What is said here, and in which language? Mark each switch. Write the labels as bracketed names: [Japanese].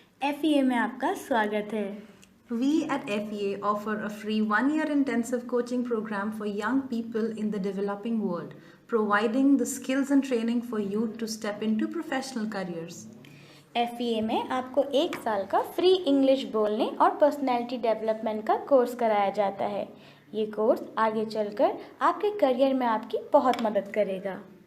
[Hindi] FEA में आपका स्वागत है। [English] We at FEA offer a free 1-year intensive coaching program for young people in the developing world, providing the skills and training for youth to step into professional careers. [Hindi] FEA में आपको 1 साल का free English बोलने और personality development का course कराया जाता है। ये कोर्स आगे चलकर आपके करियर में आपकी बहुत मदद करेगा।